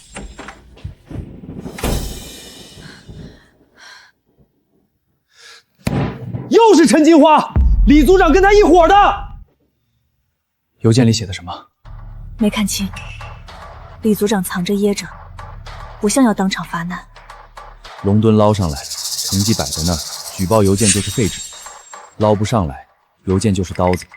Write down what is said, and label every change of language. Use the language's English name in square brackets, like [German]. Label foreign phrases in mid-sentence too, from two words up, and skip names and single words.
[Chinese] 又是陈金花，李组长跟他一伙的。邮件里写的什么？没看清。李组长藏着掖着，不像要当场发难。龙墩捞上来了，成绩摆在那儿，舉報郵件就是廢紙；撈不上來，郵件就是刀子。